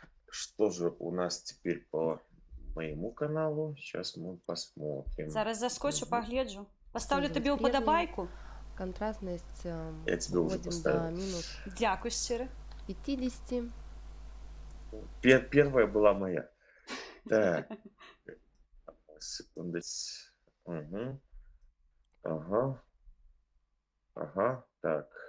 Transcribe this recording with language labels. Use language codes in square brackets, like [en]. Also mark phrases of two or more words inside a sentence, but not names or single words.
[ru] что же у нас теперь по моему каналу? Сейчас мы посмотрим. [be] Зараз заскочу, Мгм. пагляджу. Пастаўлю [ru] Снизилась [be] табе [ru] прежняя [be] ўпадабайку. [ru] контрастность, Я тебе уже вводим до поставил. минус [be] Дзякуй шчыра. [ru] 50. Первая была моя. Так, секунду. Мгм. Ага, ага, так.